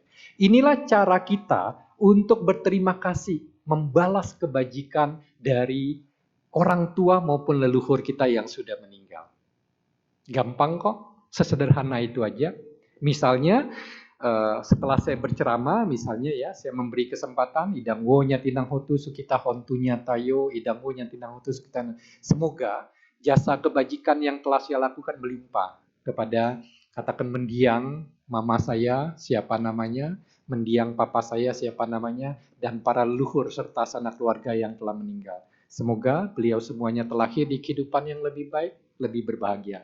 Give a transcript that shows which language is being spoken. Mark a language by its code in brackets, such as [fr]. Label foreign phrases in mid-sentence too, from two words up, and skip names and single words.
[id] Inilah cara kita untuk berterima kasih, membalas kebajikan dari orang tua maupun leluhur kita yang sudah meninggal. Gampang kok, sesederhana itu aja. Misalnya setelah saya berceramah, misalnya ya, saya memberi kesempatan, [pi] idang wo nyatinang hotu sukita hontunya tayo, idang wo nyatinang hotu sukita. [id] Semoga jasa kebajikan yang telah saya lakukan melimpah kepada, katakan mendiang mama saya, siapa namanya, mendiang papa saya, siapa namanya, dan para leluhur serta sanak keluarga yang telah meninggal. Semoga beliau semuanya terlahir di kehidupan yang lebih baik, lebih berbahagia.